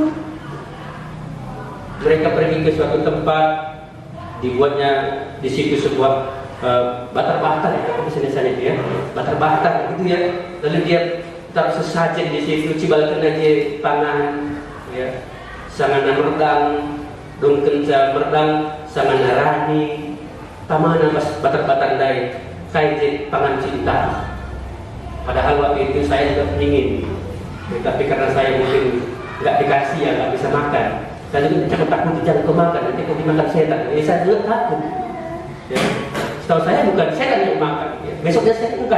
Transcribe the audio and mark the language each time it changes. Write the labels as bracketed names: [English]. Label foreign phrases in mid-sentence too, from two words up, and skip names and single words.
[Indonesian] Mereka pergi ke suatu tempat, dibuatnya di situ sebuah batar-batar ya, apa misalnya itu ya, batar-batar gitu ya. Lalu dia taruh sesajen di situ, [Batak Karo] cibal kena dia pangan, [Indonesian] ya, [Batak Karo] sangana merdang, dongkenca merdang, sangana rani, tamana pas batar-batar dai, kain pangan cinta. [Indonesian] Padahal waktu itu saya juga ingin. Tapi karena saya mungkin nggak dikasih ya, nggak bisa makan. Saya juga takut jangan kemakan, nanti kau dimakan setan. Jadi saya juga takut. Ya. Setahu saya bukan setan yang makan. Ya. Besoknya saya bukan.